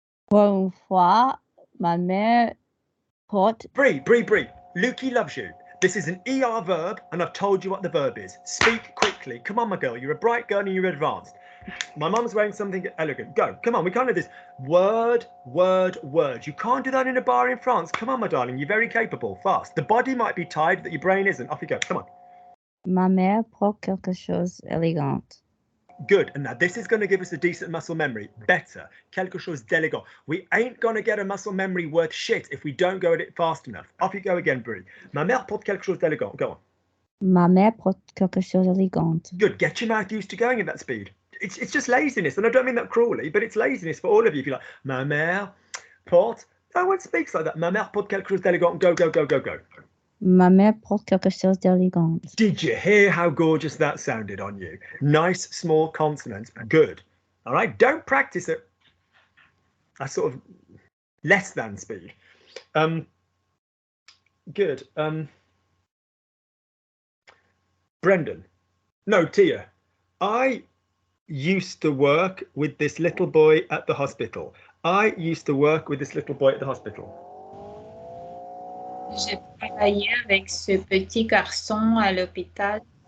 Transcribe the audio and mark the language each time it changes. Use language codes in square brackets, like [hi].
[fr] Pour une fois, ma mère porte [en] Bree. Lukey loves you. This is an ER verb, and I've told you what the verb is. Speak quickly. Come on, my girl. You're a bright girl and you're advanced. My mum's wearing something elegant. Go. Come on, we can't do this. Word. You can't do that in a bar in France. Come on, my darling. You're very capable. Fast. The body might be tired, but your brain isn't. Off you go. Come on. [fr] ma mère porte quelque chose d'élégant. [en] Good. And now this is going to give us a decent muscle memory. Better. [fr] Quelque chose d'élégant. [en] We ain't going to get a muscle memory worth shit if we don't go at it fast enough. Off you go again, Brie. [fr] Ma mère porte quelque chose d'élégant. [en] Go on. [fr] Ma mère porte quelque chose d'élégant. [en] Good. Get your mouth used to going at that speed. It's just laziness. And I don't mean that cruelly, but it's laziness for all of you. If you're like, [fr] ma mère porte. [en] No one speaks like that. [fr] Ma mère porte quelque chose d'élégant. [en] Go. [fr] Ma mère porte quelque chose d'élégant. [en] Did you hear how gorgeous that sounded on you? Nice, small consonants. Good. All right. Don't practice at a sort of less than speed. Good. Brendan. No, Tia. I used to work with this little boy at the hospital. [fr] J'ai travaillé avec ce petit garçon à l'hôpital.